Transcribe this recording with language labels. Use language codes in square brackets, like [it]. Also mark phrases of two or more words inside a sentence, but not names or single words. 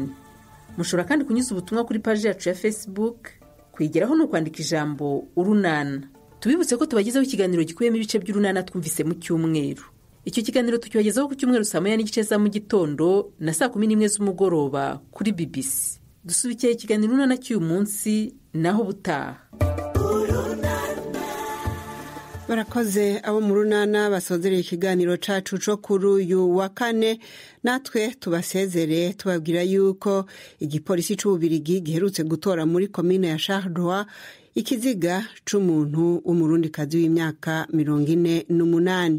[rw] mushobora kandi kunyuza ubutumwa kuri paji yacu ya Facebook. kuyigeraho ni ukwandika ijambo urunana. tubibutse ko tubagezaho ikiganiro gikubiyemo ibice by'urunana twumvise mu cyumweru. icyo kiganiro tukibagezaho ku cyumweru saa 9:30 za mu gitondo na saa 11 z'umugoroba kuri BBC. dusubikiye ikiganiro urunana cy'uyu munsi, naho butaha. [rn] barakoze abo mu runana basozereye ikiganiro cacu co kuri uyu wa kane. natwe tubasezere tubabwira yuko igipolisi c'Ububirigi giherutse gutora muri komine ya Charleroi ikiziga c'umuntu w'umurundikazi w'imyaka 48.